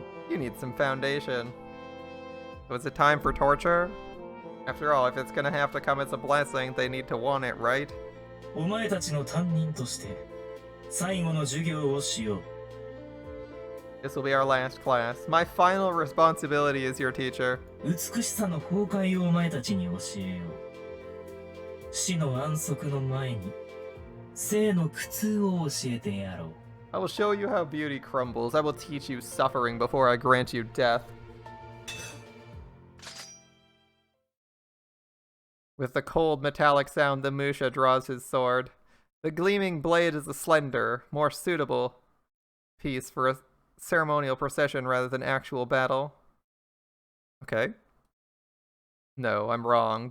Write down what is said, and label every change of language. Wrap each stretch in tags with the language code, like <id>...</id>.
<en>You need some foundation. So is it time for torture? After all, if it's gonna have to come as a blessing, they need to want it, right?</en> <ja>お前たちの担任として最後の授業をしよう。</ja> <en>This will be our last class. My final responsibility as your teacher.</en> <ja>美しさの崩壊をお前たちに教えよう。死の安息の前に生の苦痛を教えてやろう。</ja> <en>I will show you how beauty crumbles. I will teach you suffering before I grant you death. With the cold metallic sound, the Musha draws his sword. The gleaming blade is a slender, more suitable piece for a ceremonial procession rather than actual battle. Okay. No, I'm wrong.</en>